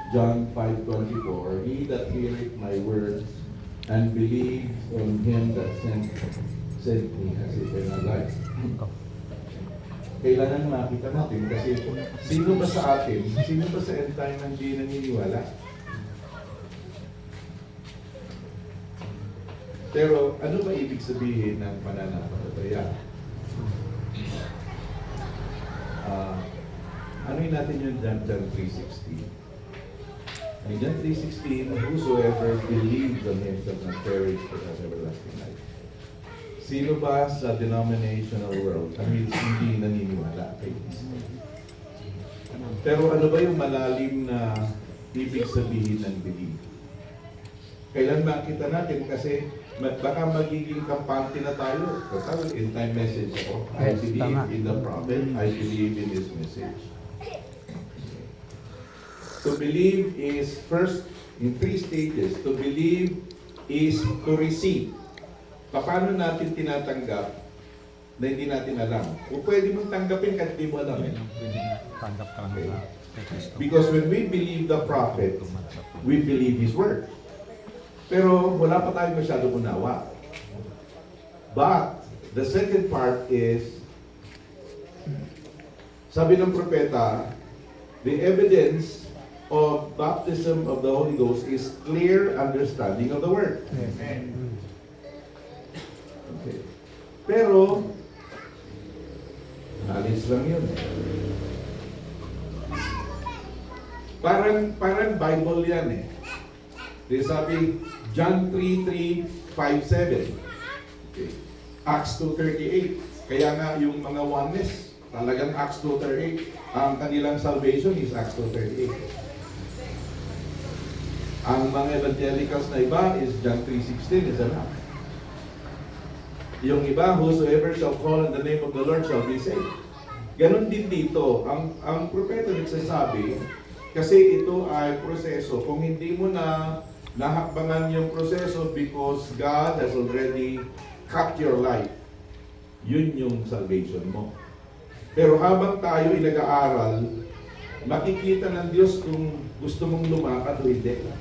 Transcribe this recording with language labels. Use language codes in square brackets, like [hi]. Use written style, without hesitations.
[en] John 5:24, "He that heareth my words and believes on him that sent me has eternal life." [tl] Kailangan makita natin kasi sino ba sa atin, sino ba sa end time ang hindi naniniwala? Pero ano ba ibig sabihin ng pananampalataya? Ano natin yung John 3:16? [en] In John 3:16, "Whosoever believes on him shall not perish but have everlasting life." [tl] Sino ba sa denominational world ang hindi naniniwala kay Kristo? Pero ano ba yung malalim na ibig sabihin ng believe? Kailan makita natin kasi baka magiging kampante na tayo. [en] Kasi in time message ako, I believe in the prophet, I believe in his message. To believe is first in 3 stages. To believe is to receive. [tl] Paano natin tinatanggap na hindi natin alam? O pwede mong tanggapin kahit di mo alam. Pwede na tanggap ka lang sa kay Kristo. [en] Because when we believe the prophet, we believe his word. [tl] Pero wala pa tayong masyadong unawa. [en] But the second part is, [tl] sabi ng propeta, [en] the evidence of baptism of the Holy Ghost is clear understanding of the word. [tl] Okay. Pero, alis lang yun. Parang Bible yan eh. Di sabi, John 3:5-7. Okay. Acts 2:38. Kaya nga yung mga oneness, talagang Acts 2:38. Ang kanilang salvation is Acts 2:38. Ang mga evangelicals na iba is John 3:16 [en] is enough. [tl] Yung iba, [en] whosoever shall call in the name of the Lord shall be saved. [tl] Ganon din dito. Ang propeta nagsasabi, kasi ito ay proseso. Kung hindi mo na nahakbangan yung proseso [en] because God has already cut your life, [tl] yun yung salvation mo. Pero habang tayo ay nag-aaral, makikita ng Diyos kung gusto mong lumakad o hindi.